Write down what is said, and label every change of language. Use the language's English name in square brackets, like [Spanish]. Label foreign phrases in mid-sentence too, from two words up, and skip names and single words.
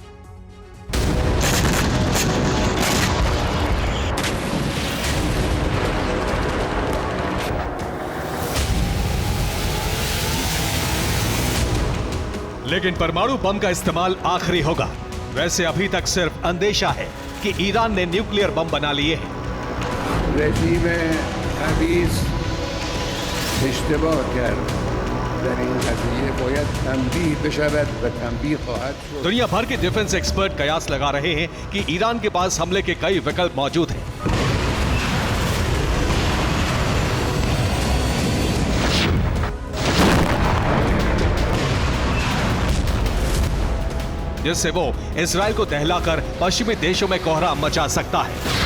[Hindi] लेकिन परमाणु बम का इस्तेमाल आखिरी होगा। वैसे अभी तक सिर्फ अंदेशा है कि ईरान ने [English] nuclear bomb [Hindi] बना लिए हैं। [Persian] عزیز اشتباه کرد در این قضیه باید تنبیه بشود و تنبیه خواهد شد. [Hindi] दुनिया भर के [English] defense expert [Hindi] कयास लगा रहे हैं कि ईरान के पास हमले के कई विकल्प मौजूद हैं। जिससे वो इजराइल को दहलाकर पश्चिमी देशों में कोहराम मचा सकता है।